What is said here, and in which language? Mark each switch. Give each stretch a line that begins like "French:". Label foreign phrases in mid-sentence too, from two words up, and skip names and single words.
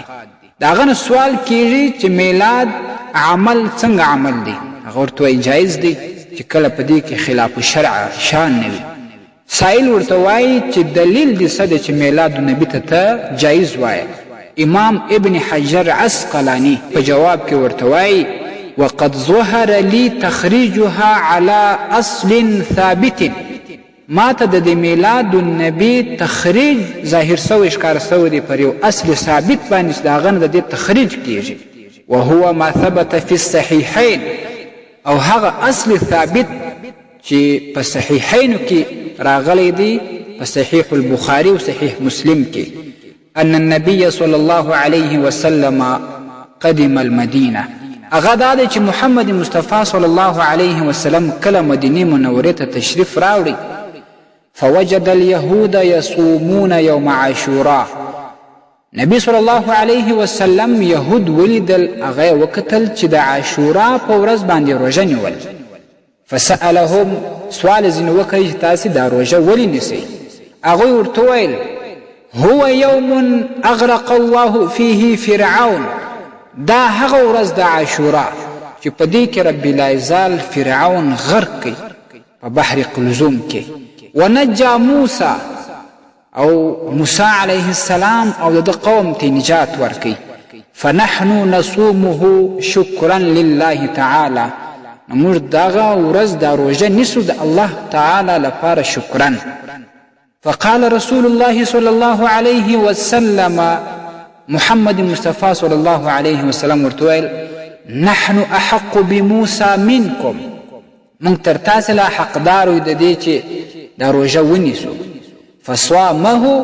Pashto: د هغه نه سوال کیږي چې میلاد عمل څنګه عمل دی هغه ورته وایي جایز دی چې کله په دې کې
Arabic: خلاف الشرع
Pashto: شان نه وي. سائل ورته وایي چې دلیل دې څه دی چې میلاد النبي ته جایز وایه. امام ابن حجر عسقلانی په جواب کې ورته وایي
Arabic: وقد ظهر لي تخريجها على اصل ثابت.
Pashto: ما ته د میلاد النبي تخریج ظاهر سوی ښکاره سوی دی پر یو
Arabic: اصل ثابت
Pashto: باندې چې د هغه نه د دې تخریج کیږي
Arabic: وهو ما ثبت في الصحيحين
Pashto: او هغه
Arabic: اصل ثابت
Pashto: چې په صحیحینو کې راغلی دی په صحیح البخاري او صحیح مسلم کې
Arabic: ان النبي صلى الله عليه وسلم قدم المدينه.
Pashto: هغه دا دی چې محمد مصطفی
Arabic: صلی الله علیه وسلم
Pashto: کله مدینې منورې ته تشریف راوړي
Arabic: فوجد اليهود يصومون يوم عاشوراء.
Pashto: نبی
Arabic: صلی الله علیه وسلم
Pashto: یهود ولیدل هغه وکتل چې د عاشورا په ورځ باندې روژه نیول. فسألهم سوال ځینې وکړي چې تاسې دا روژه ولې نیسئ؟ هغوی ورته ویل هو
Arabic: یوم اغرق الله فیه فرعون.
Pashto: دا هغه ورځ د عاشورا چې په دې کې رب العزال فرعون غرق کړي په بحر قلزم کې
Arabic: ونجا موسی
Pashto: او موسی علیه السلام او د قوم ته نجات ورکړي.
Arabic: فنحن نصومه شکرا لله تعالی.
Pashto: موږ دغه ورځ د روژه نیسو د الله تعالی لپاره شکرا.
Arabic: فقال رسول الله صلی الله علیه وسلم محمد مصطفی صلی الله علیه وسلم
Pashto: ورته ویل
Arabic: نحن احق بموسی منکم.
Pashto: موږ تر تاسې لا حقدار یو د دې چې دا روژه ونیسو.